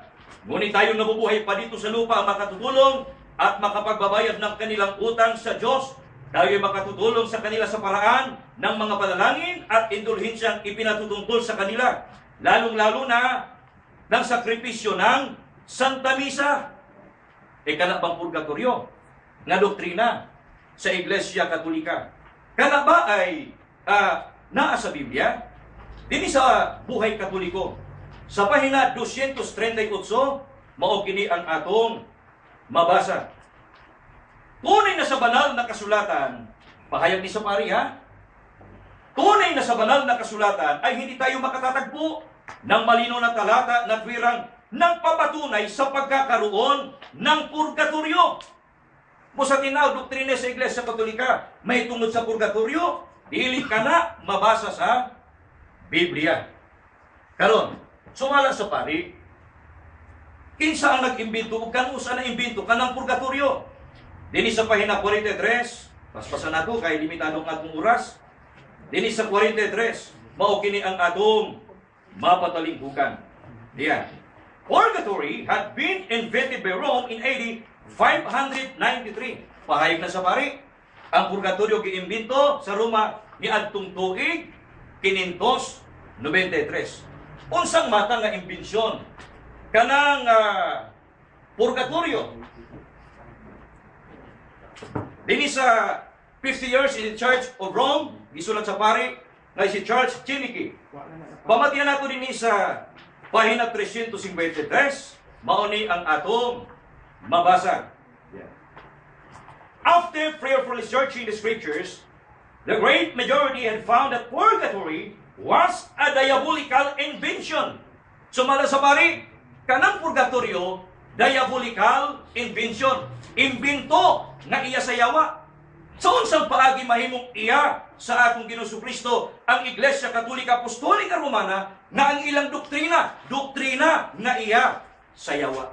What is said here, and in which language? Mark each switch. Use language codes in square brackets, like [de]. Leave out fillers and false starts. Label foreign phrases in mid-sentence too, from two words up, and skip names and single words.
[tl] Ngunit tayong nabubuhay pa dito sa lupa ang makatutulong at makapagbabayad ng kanilang utang sa Diyos. Tayo ay makatutulong sa kanila sa paraan ng mga panalangin at indulhensyang ipinatutungkol sa kanila. Lalong-lalo na ng sakripisyo ng Santa Misa. [ceb] Kana bang purgatorio nga doktrina sa Iglesia Katolika? Kana ba ay naa sa Biblia? Dini sa Buhay Katoliko, sa pahina 238, mao kini ang atong mabasa. [tl] Tunay na sa banal na kasulatan, pahayag ni sa pari ha? Tunay na sa banal na kasulatan ay hindi tayo makatatagpo ng malino na talata na tuwirang nagpapatunay sa pagkakaroon ng purgatorio. [ceb] Sa tinaw doktrina sa Iglesia Katolika, may tungod sa purgatorio, dili ka na mabasa sa Biblia. Karon, sumala sa pari, kinsa ang nag-imbento o kanusa na imbento kanang purgatorio? Dini sa pahina 43, paspasan nato kay limitado ang atong oras. Dini sa 43, mao kini ang atong mapatalingkukan. [tl] Diyan. [en] Purgatory had been invented by Rome in AD 593. [ceb] Pahayag na sa pari, ang purgatorio giimbento sa Roma ni adtong tuig 593. Unsang mata nga imbensyon kanang purgatorio? Dini sa [en] 50 years in the Church of Rome, [ceb] gisulat sa pari na si Charles Chinichi. Pamatian nato dinhi sa pahina 353, mao ni ang atong mabasa. [en] After prayerfully searching the scriptures, the great majority had found that purgatory was a diabolical invention. [ceb] Sumala sa pari, kanang purgatorio, [en] diabolical invention. [ceb] Imbento nga iya sa yawa. Sa unsang paagi mahimong iya sa atong Ginoong Kristo ang Iglesia Katolika Apostolika Romana nga ang ilang doktrina nga iya sa yawa.